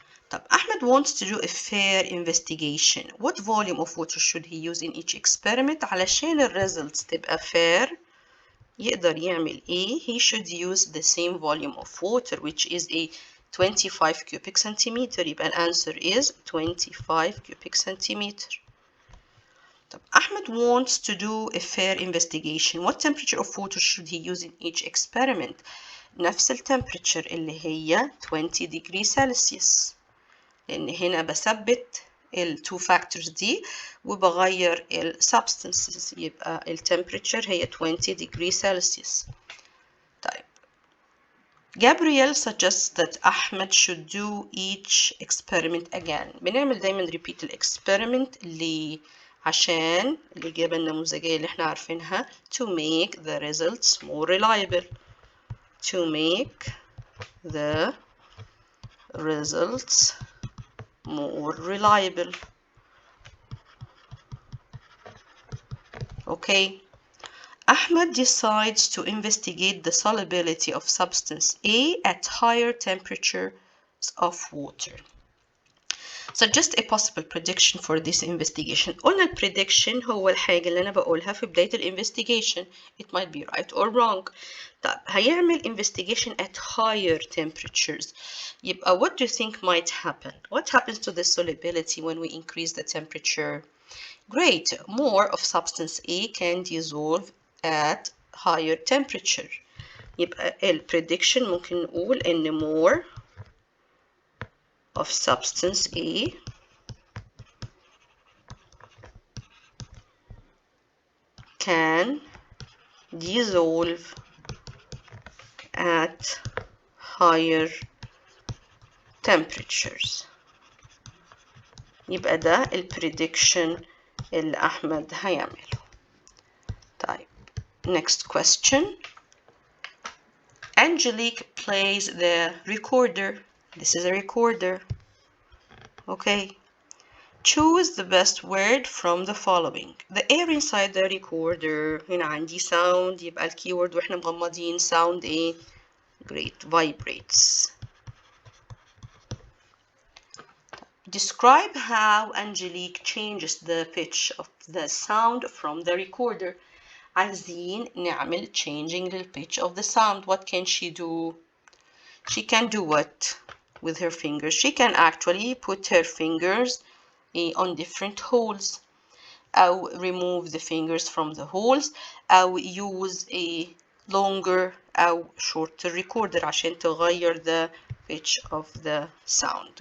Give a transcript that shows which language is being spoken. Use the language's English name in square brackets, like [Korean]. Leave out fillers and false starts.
[English] طب Ahmed wants to do a fair investigation. What volume of water should he use in each experiment [Arabic] علشان الريزلتس تبقى fair يقدر يعمل ايه؟ [English] He should use the same volume of water which is a 25 cubic centimeter. [Arabic] يبقى الأنسر [English] is 25 cubic centimeter. [Arabic] طب [English] Ahmed wants to do a fair investigation. What temperature of water should he use in each experiment? [Arabic] نفس التمبريتشر اللي هي [English] 20 degree Celsius. [Arabic] لأن هنا بثبت ال [English] two factors [Arabic] دي وبغير ال substances. يبقى ال [English] temperature [Arabic] هي [English] 20 degree Celsius. [Arabic] طيب. [English] Gabriel suggests that Ahmed should do each experiment again. [Arabic] بنعمل دايما repeat ال experiment عشان الإجابة النموذجية اللي احنا عارفينها [English] to make the results more reliable. To make the results more reliable. Okay. Ahmed decides to investigate the solubility of substance A at higher temperatures of water. Suggest a possible prediction for this investigation. [Arabic] قلنا ال prediction هو الحاجة اللي أنا بقولها في بداية ال investigation. [English] It might be right or wrong. [Arabic] طب هيعمل [English] investigation at higher temperatures. [Arabic] يبقى [English] what do you think might happen? What happens to the solubility when we increase the temperature? Great. More of substance A can dissolve at higher temperature. [Arabic] يبقى ال [English] prediction [Arabic] ممكن نقول إن [English] more of substance A can dissolve at higher temperatures. [Arabic] يبقى ده ال prediction اللي أحمد هيعمله. طيب. [English] Next question. Angelique plays the recorder. This is a recorder. Okay. Choose the best word from the following. The air inside the recorder. [Arabic] هنا عندي sound. يبقى الكيورد واحنا مغمضين sound ايه؟ [English] Great. Vibrates. Describe how Angelique changes the pitch of the sound from the recorder. [Arabic] عايزين نعمل [English] changing the pitch of the sound. What can she do? she can do what with her fingers? She can actually put her fingers on different holes [Arabic] أو [English] remove the fingers from the holes أو use a longer أو shorter recorder عشان تغير the pitch of the sound.